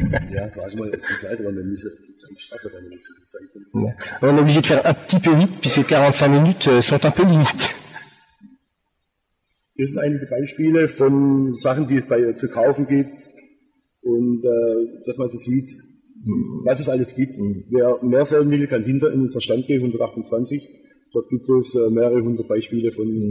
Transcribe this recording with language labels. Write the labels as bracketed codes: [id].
[de] Ja, sag mal, es ist weiter, dann müssen die Zeit dann nicht so viel Zeit haben. [fr] On est obligé de faire un petit peu vite, puisque 45 minutes sont un peu limites. [de] Hier sind einige Beispiele von Sachen, die es zu kaufen gibt und dass man so sieht, was es alles gibt. Wer mehr sehen will, kann hinter in unser Stand gehen, 128. Dort gibt es mehrere hundert Beispiele von